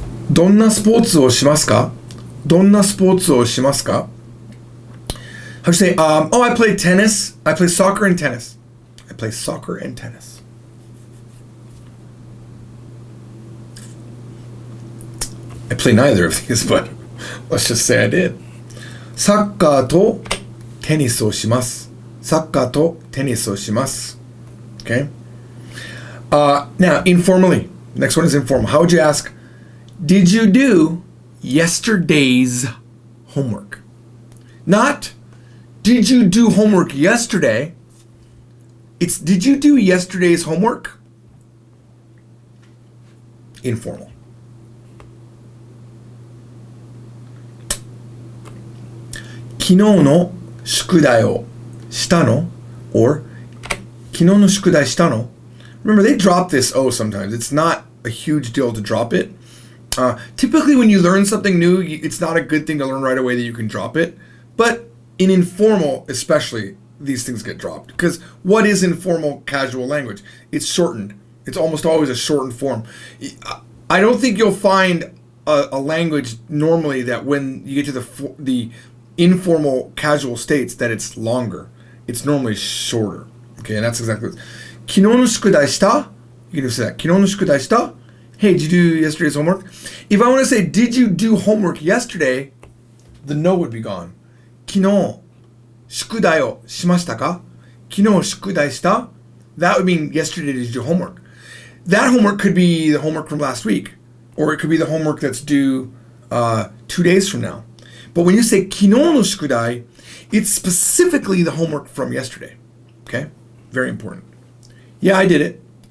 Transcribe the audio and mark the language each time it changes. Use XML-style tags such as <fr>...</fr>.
<ja>どんなスポーツをしますか?どんなスポーツをしますか?</ja> <en>How do you say, I play tennis. I play soccer and tennis. I play soccer and tennis. I play neither of these, but let's just say I did.</en> <ja>サッカーとテニスをします.サッカーとテニスをします.</ja> <en>Okay? Now, informally. Next one is informal. How would you ask, did you do yesterday's homework? Not, did you do homework yesterday? It's, did you do yesterday's homework? Informal.</en> <ja>昨日の宿題をしたの? Or 昨日の宿題したの?</ja> <en>Remember, they drop this O sometimes. It's not a huge deal to drop it. Typically, when you learn something new, it's not a good thing to learn right away that you can drop it. But in informal, especially, these things get dropped. Because what is informal casual language? It's shortened. It's almost always a shortened form. I don't think you'll find a language normally that when you get to the informal casual states that it's longer. It's normally shorter. Okay, and that's exactly what it is.</en> <ja>昨日の宿題した?</ja> <en>You can just say that.</en> <ja>昨日の宿題した?</ja> <en>Hey, did you do yesterday's homework? If I want to say, did you do homework yesterday? The no would be gone.</en> <ja>昨日宿題をしましたか? 昨日宿題した?</ja> <en>That would mean yesterday did you do homework. That homework could be the homework from last week. Or it could be the homework that's due 2 days from now. But when you say</en> <ja>昨日の宿題,</ja> <en>it's specifically the homework from yesterday. Okay? Very important. Yeah, I did it.</en>